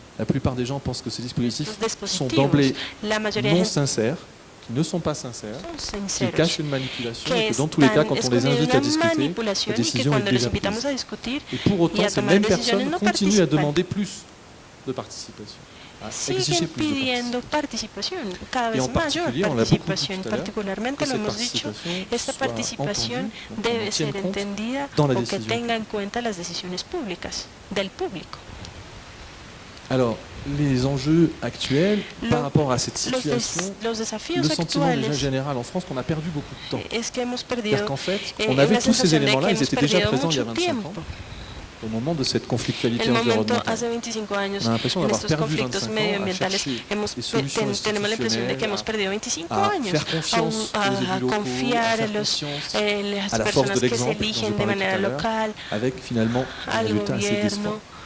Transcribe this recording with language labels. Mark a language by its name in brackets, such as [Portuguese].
[French] La plupart des gens pensent que ces dispositifs sont d'emblée non sincères, qui ne sont pas sincères, qui cachent une manipulation et que dans tous les cas, quand on les invite à discuter, la décision est déjà prise. Et pour autant, ces mêmes personnes continuent à demander plus de participation. [Spanish] Siguen pidiendo participación, cada vez mayor participación. Particularmente lo hemos dicho, esta participación debe ser entendida o que tenga en cuenta las decisiones públicas, del público. [French] Alors, les enjeux actuels par rapport à cette situation, le sentiment déjà général en France qu'on a perdu beaucoup de temps. C'est-à-dire qu'en fait, on avait tous ces éléments-là, ils étaient déjà présents il y a 25 ans. Au moment de cette conflictualité environnementale. On a l'impression d'avoir perdu 25 ans à chercher des solutions institutionnelles, à faire confiance aux élus locaux, à faire confiance à la force de l'exemple, dont je parlais tout à l'heure, avec finalement un résultat assez décevant.